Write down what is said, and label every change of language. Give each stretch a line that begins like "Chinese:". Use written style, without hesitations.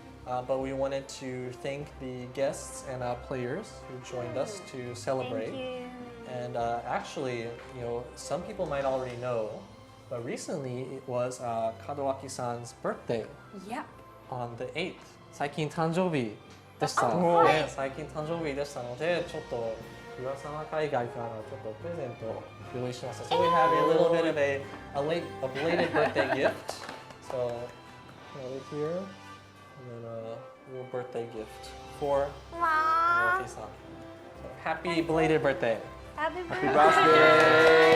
English: But we wanted to thank the guests and players who joined us to celebrate. Thank you. And actually, some people might already know, but recently it was Kadowaki-san's birthday Yep. on the 8th.
Japanese: 最近誕生日でした。ね、最近誕生日でしたので、ちょっと岩さんは海外からちょっとプレゼントを用意しました。
English: So we have a little bit of a belated birthday gift. So right here, and then a little birthday gift for Kadowaki-san. So happy belated birthday. Happy birthday.